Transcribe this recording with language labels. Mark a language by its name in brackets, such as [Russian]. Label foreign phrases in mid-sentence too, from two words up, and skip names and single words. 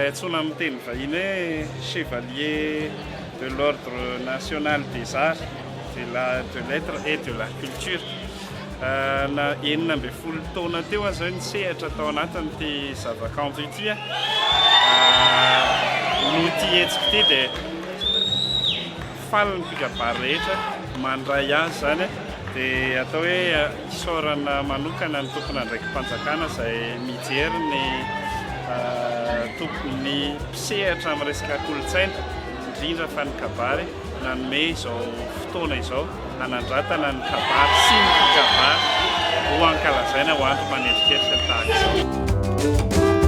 [Malagasy] antsoina amin'ny teny vahiny hoe [French] chevalier de l'ordre national des arts, de lettres et de la culture. [Malagasy] Na 12 taona teo zao ny sehatra tao anatin'ity zavakanto ity no ity hetsika ity dia faly ny mpikabary rehetra mandray azy zany dia atao hoe isaorana manokana ny tompona ndraiky mpanjakana izay mijery ny tompony mpisehatra amin'ny resaka kolotsaina indrindra fa ny kabary nanome izao fotoana izao hanandratana ny kabary sy ny mpikabary ho ankalazaina ho andro manendriketrika tahaka izao.